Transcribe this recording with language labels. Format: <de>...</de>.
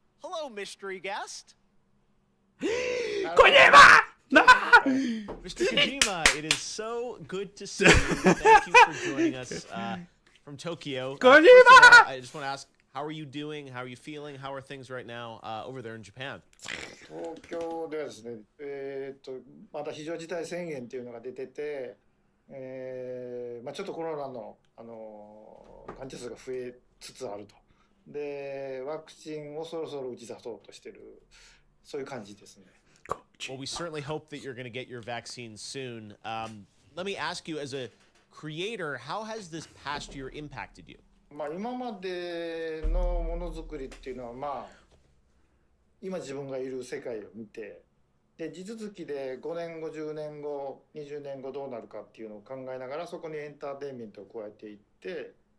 <en>Hello, mystery guest. ¡Kojima! Mr. Kojima, it is so good to see you. Thank you for joining us from Tokyo. Kojima! I just want to ask, how are you doing? How are you feeling? How are things right now over there in Japan?</en> <ja>東京ではですね、また非常事態宣言というのが出てて、ちょっとコロナの、患者数が増えつつあると。で、ワクチンをそろそろ打ち出そうとしている、そういう感じですね。</ja> <en>Well, we certainly hope that you're going to get your vaccine soon. Let me ask you, as a creator, how has this past year impacted you?</en> <ja>今までのものづくりっていうのは、今自分がいる世界を見て、で地続きで5年後10年後20年後どうなるかっていうのを考えながら、そこにエンターテインメントを加えていって、</ja>